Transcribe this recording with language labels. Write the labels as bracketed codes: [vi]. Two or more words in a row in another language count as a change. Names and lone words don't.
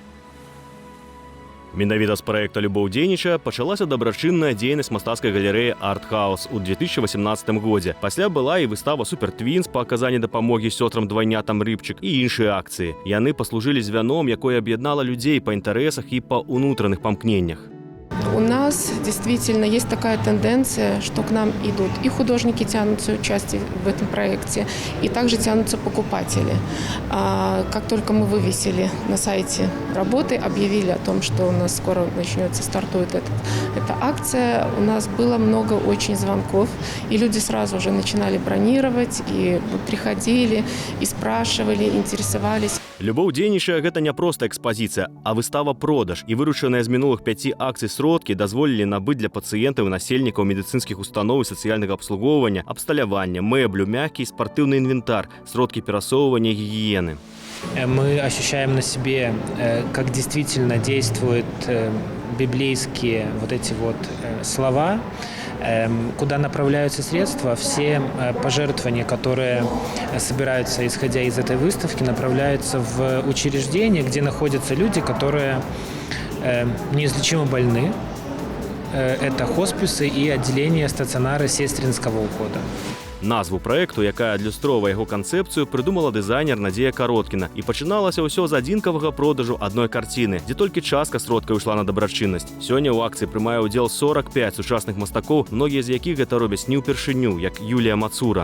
[be] Менавіта з праекта «Любоў дзейнічае» пачалася дабрачынная дзейнасць мастацкай галерэі «Арт-хаус» у 2018 годзе. Пасля была і выстава «Супер-твінс» па аказанні дапамогі сёстрам-двайнятам Рыбчык і іншыя акцыі. Яны паслужылі звяном, якое аб'яднала людзей па інтарэсах і па ўнутраных памкненнях. [ru] У нас действительно есть такая тенденция, что к нам идут и художники, тянутся участие в этом проекте, и также тянутся покупатели. Как только мы вывесили на сайте работы, объявили о том, что у нас скоро начнется, стартует эта акция, у нас было много очень звонков, и люди сразу же начинали бронировать, и приходили, и спрашивали, интересовались. [be] «Любоў дзейнічае» – гэта не проста экспазіцыя, а выстава-продаж. І выручаныя з мінулых 5 акцый сродкі дазволілі набыць для пацыентаў і насельнікаў медыцынскіх устаноў і сацыяльнага абслугоўвання, абсталявання, мэблю, мягкі і спартыўны інвентар, сродкі перасоўвання і гігіены. [ru] Мы ощущаем на себе, как действительно действуют библейские вот эти вот слова, куда направляются средства. Все пожертвования, которые собираются, исходя из этой выставки, направляются в учреждения, где находятся люди, которые неизлечимо больны. Это хосписы и отделения стационара сестринского ухода. [be] Назву праекту, якая адлюстроўвае яго канцэпцыю, прыдумала дызайнер Надзея Кароткіна. І пачыналася ўсё з адзінкавага продажу адной карціны, дзе толькі частка сродкаў ішла на дабрачыннасць. Сёння ў акцыі прымае ўдзел 45 сучасных мастакоў, многія з якіх гэта робяць не ўпершыню, як Юлія Мацура.